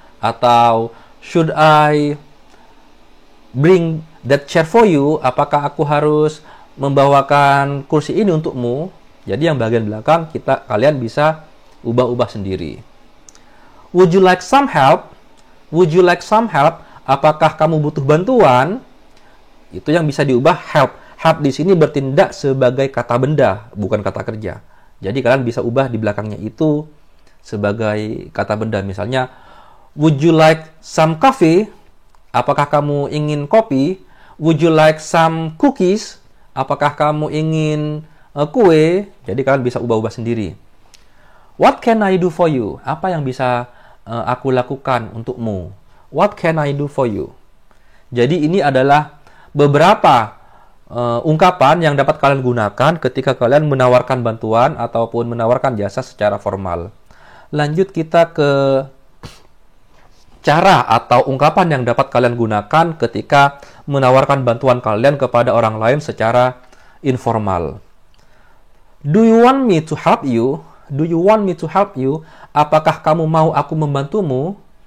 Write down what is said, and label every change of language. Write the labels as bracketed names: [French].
[Indonesian] Atau [English] should I bring that chair for you? [Indonesian] Apakah aku harus membawakan kursi ini untukmu? Jadi yang bagian belakang kalian bisa ubah-ubah sendiri. [English] Would you like some help? Would you like some help? [Indonesian] Apakah kamu butuh bantuan? Itu yang bisa diubah help. Help di sini bertindak sebagai kata benda, bukan kata kerja. Jadi kalian bisa ubah di belakangnya itu sebagai kata benda. Misalnya, [English] would you like some coffee? [Indonesian] Apakah kamu ingin kopi? [English] Would you like some cookies? [Indonesian] Apakah kamu ingin kue? Jadi kalian bisa ubah-ubah sendiri. [English] What can I do for you? [Indonesian] Apa yang bisa aku lakukan untukmu? [English] What can I do for you? [Indonesian] Jadi ini adalah beberapa ungkapan yang dapat kalian gunakan ketika kalian menawarkan bantuan ataupun menawarkan jasa secara formal. Lanjut kita ke cara atau ungkapan yang dapat kalian gunakan ketika menawarkan bantuan kalian kepada orang lain secara informal. [English] Do you want me to help you? Do you want me to help you? [Indonesian] Apakah kamu mau aku membantumu?